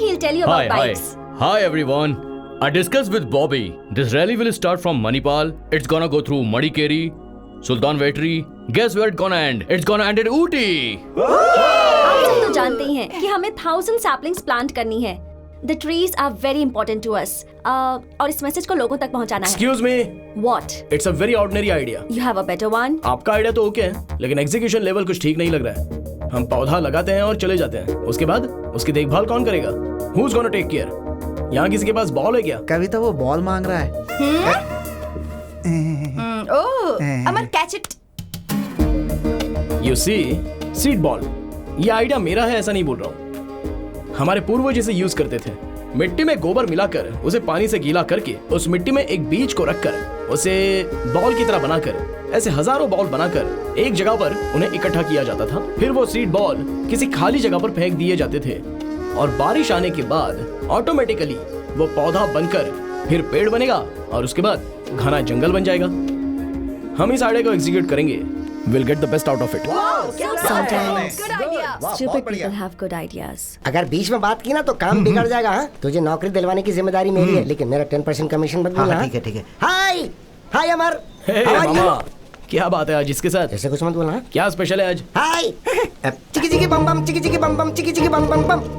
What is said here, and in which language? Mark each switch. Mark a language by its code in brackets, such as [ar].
[en] He'll tell you about bikes. Hi everyone. I discussed with Bobby. This rally will start from Manipal. It's gonna go through Madikeri, Sultan Vetri. Guess where it's gonna end? It's gonna end in Ooty. [hi] आप सब तो जानते ही हैं कि हमें 1000 [en] saplings plant [hi] करनी है. [en] The trees are very important to us. [hi] और इस मैसेज को लोगों तक पहुंचाना है. [en] Excuse me. What? It's a very ordinary idea. You have a better one? [hi] आपका आइडिया तो ओके है, लेकिन एग्जीक्यूशन लेवल कुछ ठीक नहीं लग रहा है। हम पौधा लगाते हैं और चले जाते हैं, उसके बाद उसकी देखभाल कौन करेगा? [en] Who's gonna take care? [hi] यहाँ किसी के पास बॉल है क्या? कविता वो बॉल मांग रहा है। [en] Oh, Amar catch it. You see, seed ball. [hi] ये आइडिया मेरा है ऐसा नहीं बोल रहा हूँ। हमारे पूर्वज इसे यूज करते थे। मिट्टी में गोबर मिलाकर उसे पानी से गीला करके उस मिट्टी में एक बीज को रखकर उसे बॉल की तरह बनाकर ऐसे हजारों बॉल बनाकर एक जगह पर उन्हें इकट्ठा किया जाता था। फिर वो सीड बॉल किसी खाली जगह पर फेंक दिए जाते थे और बारिश आने के बाद ऑटोमेटिकली वो पौधा बनकर फिर पेड़ बनेगा और उसके बाद घना जंगल बन जाएगा। हम इस आइडिया को एग्जीक्यूट करेंगे। [en] We'll get the best out of it. Sometimes Good idea. stupid people have good ideas. [hi] अगर बीच में बात की ना तो काम बिगड़ जाएगा। हाँ, तुझे नौकरी दिलवाने की जिम्मेदारी मेरी है, लेकिन मेरा 10% कमीशन मत बोलना। ठीक है। हाय हाय अमर। [en] Hey, How are you? [hi] मामा, क्या बात है आज इसके साथ? ऐसे कुछ मत बोलना। क्या स्पेशल है आज? हाय चिकी चिकी बम बम चिकी चिकी बम बम चिकी चिकी बम बम बम।